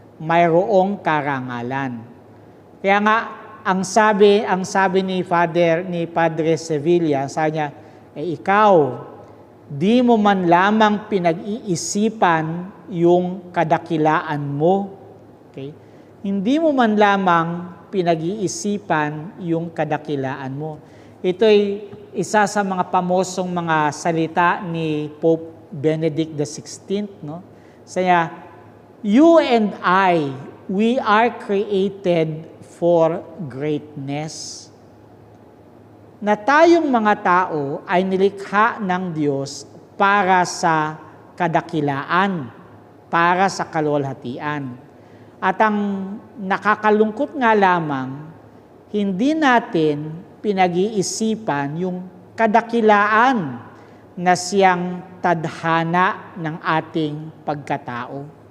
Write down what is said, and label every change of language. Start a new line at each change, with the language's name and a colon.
Filipino: Mayroong karangalan. Kaya nga, ang sabi ni Padre Sevilla, sabi niya, ikaw, di mo man lamang pinag-iisipan yung kadakilaan mo. Okay? Hindi mo man lamang pinag-iisipan yung kadakilaan mo. Ito'y isa sa mga pamosong mga salita ni Pope Benedict XVI. No?
English: Saya, you and I, we are created for greatness.
Filipino: Na tayong mga tao ay nilikha ng Diyos para sa kadakilaan, para sa kaluwalhatian. At ang nakakalungkot nga lamang, hindi natin pinag-iisipan yung kadakilaan na siyang tadhana ng ating pagkatao.